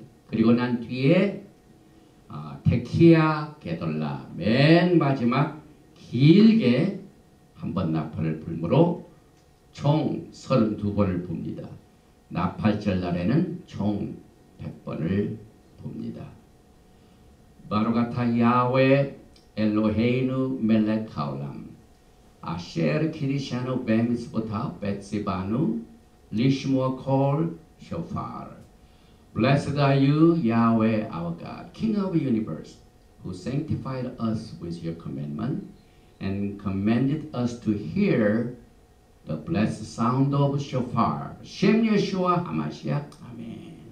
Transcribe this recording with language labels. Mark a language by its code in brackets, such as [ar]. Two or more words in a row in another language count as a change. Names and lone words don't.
[ko] 그리고 난 뒤에 [he] תקיעה גדולה [ko] 맨 마지막 길게 한 번 나팔을 불므로 총 32번을 붑니다. 나팔절 날에는 총 100번을 붑니다. [he] ברוך אתה יהוה אלוהינו מלך העולם אשר קידשנו במצוותיו וציוונו לשמוע קול שופר. [en] Blessed are you, Yahweh our God, King of the universe, who sanctified us with your commandment and commanded us to hear the blessed sound of shofar. [he] שם ישוע המשיח. Amen.